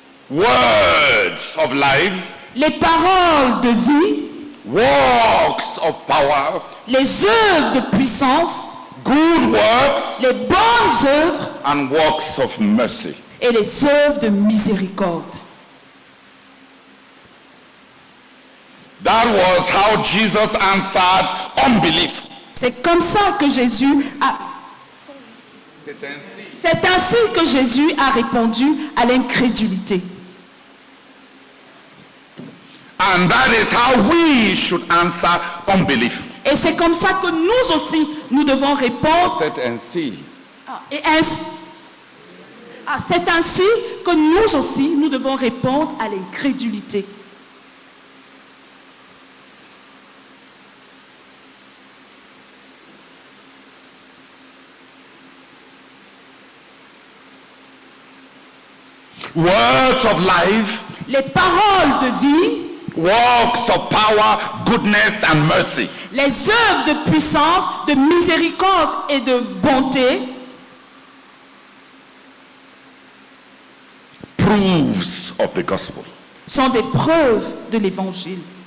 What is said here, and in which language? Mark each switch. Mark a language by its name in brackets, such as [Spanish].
[English] Words of life, [French] les paroles de vie, [English] works of power, [French] les œuvres de puissance, [English] good works, [French] les bonnes œuvres [English] and works of mercy. [French] et les œuvres de miséricorde. [English] That was how Jesus answered unbelief. [French] C'est comme ça que Jésus a... C'est ainsi que Jésus a répondu à l'incrédulité. [English] And that is how we should answer unbelief. [French] Et c'est comme ça que nous aussi, nous devons répondre. C'est ainsi. C'est ainsi que nous aussi, nous devons répondre à l'incrédulité. [English] Words of life, [French] Les paroles de vie, [English] works of power, goodness and mercy. [French] les œuvres de puissance, de miséricorde et de bonté [English] Proofs of the gospel. [French] sont des preuves de l'évangile.